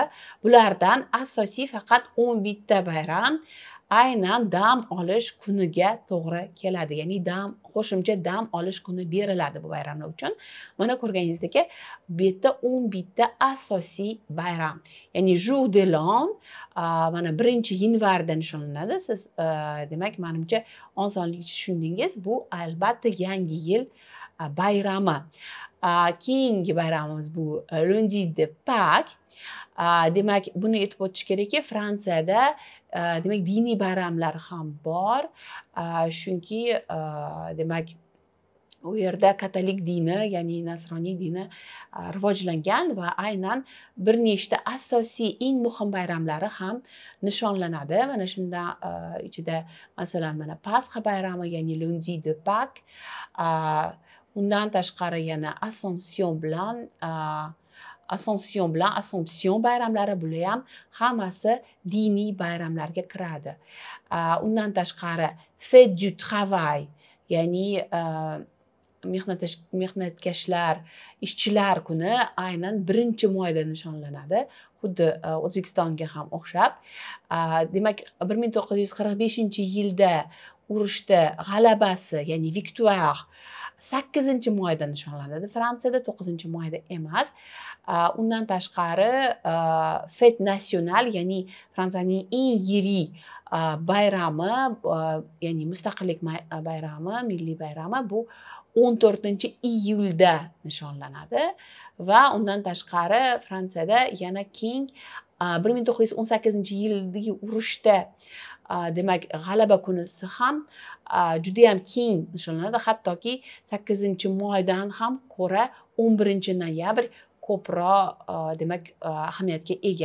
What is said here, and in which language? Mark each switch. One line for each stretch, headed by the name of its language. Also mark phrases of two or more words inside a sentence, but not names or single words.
Uzbek: Bulardan asosiy faqat 11 ta bayram aynan dam olish kuniga to'g'ri keladi. Ya'ni qo'shimcha dam olish kuni beriladi bu bayramlar uchun. Mana ko'rganingizdek, bu yerda 11 ta asosiy bayram. Ya'ni
French: jour de l'an
Uzbek: mana 1-yanvarda nishonlanadi. Siz demak menimcha osonlikcha tushundingiz. Bu albatta yangi yil bayrami. Keyingi bayramimiz bu
French: lundi de Pâques.
Uzbek: Demak, buni aytib o'tish kerakki, Fransiyada demak diniy bayramlar ham bor. Chunki demak u yerda katolik dini, ya'ni nasroniy dini rivojlangan va aynan bir nechta asosiy eng muhim bayramlari ham nishonlanadi. Mana shundan ichida masalan mana Pasxa bayrami, ya'ni
French: lundi de Pâques.
Uzbek: Undan tashqari yana Assomption bayramlari, bular ham hammasi diniy bayramlarga kiradi. Undan tashqari
French: fête du travail,
Uzbek: ya'ni mehnatkashlar, ishchilar kuni aynan 1-mayda nishonlanadi. Xuddi O'zbekistonga ham o'xshab. Demak 1945-yilda urushda g'alabasi, ya'ni Victoire 8-mayda nishonlanadi Fransiyada, 9-mayda emas. Undan tashqari
French: fête nationale,
Uzbek: ya'ni Fransiyaning eng yirik bayrami, ya'ni mustaqillik bayrami, milliy bayrami bu 14-iyulda nishonlanadi va undan tashqari Fransiyada yana keng 1918-yildagi urushda demak g'alaba kunisi ham judayam keng nishonlanadi, hattoki 8-maydan ham ko'ra 11-noyabr ko'proq demak ahamiyatga ega.